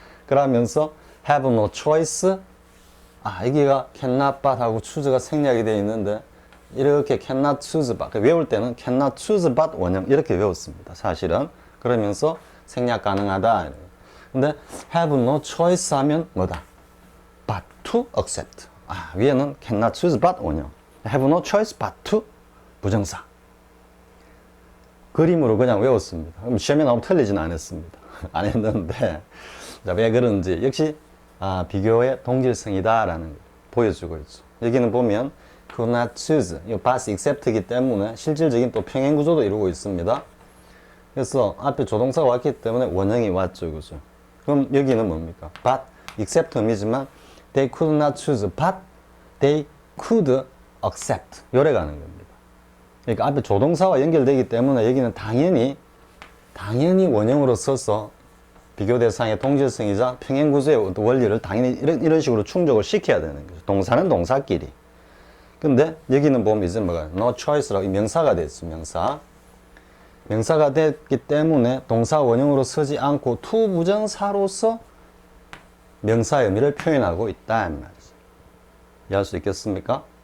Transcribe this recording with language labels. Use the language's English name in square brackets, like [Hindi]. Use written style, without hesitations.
[Korean] 그러면서 [English] have no choice, [Korean] 여기가 cannot but 하고 choose가 생략이 되어 있는데 이렇게 [English] cannot choose but, [Korean] 외울 때는 cannot choose but 원형 이렇게 외웠습니다, 사실은. 그러면서 생략 가능하다. 근데 [English] have no choice [Korean] 하면 뭐다? [English] but to accept. [Korean] 위에는 [English] cannot choose but 원형, have no choice but to 부정사. [Korean] 그림으로 그냥 외웠습니다. 그럼 시험에 나오면 틀리지는 않았습니다. 안 했는데, 자, 왜 그런지 역시 비교의 동질성이다라는 걸 보여주고 있죠. 여기는 보면 [English] could not choose, [Korean] 이거 but except이기 때문에 실질적인 또 평행 구조도 이루고 있습니다. 그래서 앞에 조동사가 왔기 때문에 원형이 왔죠, 그죠? 그럼 여기는 뭡니까? [English] but except [Korean] 의미지만 [English] they could not choose, but they could accept. [Korean] 요래 가는 겁니다. 그러니까 앞에 조동사와 연결되기 때문에 여기는 당연히 원형으로 써서 비교 대상의 동질성이자 평행구조의 원리를 당연히 이런 식으로 충족을 시켜야 되는 거죠. 동사는 동사끼리. 근데 여기는 보면 이제 뭐가 [English] no choice [Korean] 라고 명사가 됐어, 명사가 됐기 때문에 동사 원형으로 쓰지 않고 to 부정사로서 명사의 의미를 표현하고 있다, 이 말이죠. 이해할 수 있겠습니까?